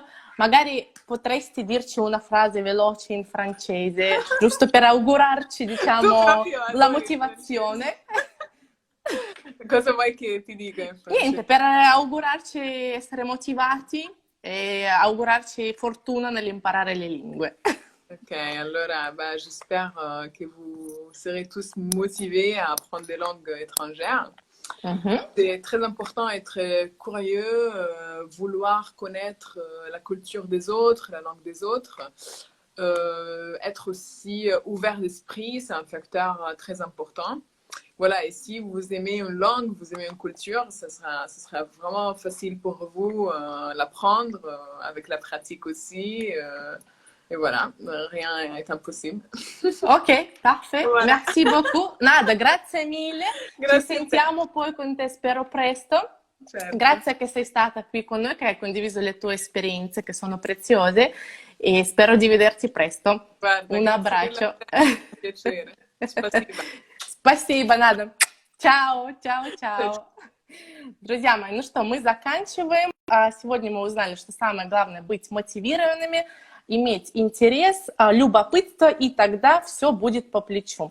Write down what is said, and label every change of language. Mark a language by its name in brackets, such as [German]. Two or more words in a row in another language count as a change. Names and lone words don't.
[Italian] Magari potresti dirci una frase veloce in francese, giusto per augurarci, Tu diciamo, proprio la adori il motivazione. Cosa vuoi che ti dica in francese? Niente, per augurarci essere motivati e augurarci fortuna nell'imparare le lingue. [French] Ok, allora bah, j'espère que vous serez tous motivés à apprendre des langues étrangères. C'est très important être curieux, vouloir connaître la culture des autres, la langue des autres. Être aussi ouvert d'esprit, c'est un facteur très important. Voilà, et si vous aimez une langue, vous aimez une culture, ça sera vraiment facile pour vous l'apprendre, avec la pratique aussi. Et voilà, rien est impossible. Ok, parfait. Voilà. Merci beaucoup. [Italian] Nada, grazie mille. Grazie Ci a te. sentiamo poi con te, spero presto. Certo. Grazie che sei stata qui con noi, che hai condiviso le tue esperienze, che sono preziose, e spero di vederti presto. Guarda, Un grazie abbraccio. mille, è un piacere. [Russian] Спасибо. Спасибо, надо. [Italian] Ciao, ciao, ciao. [Russian] Друзья мои, ну что, мы заканчиваем. Сегодня мы узнали, что самое главное — быть мотивированными, иметь интерес, любопытство, и тогда все будет по плечу.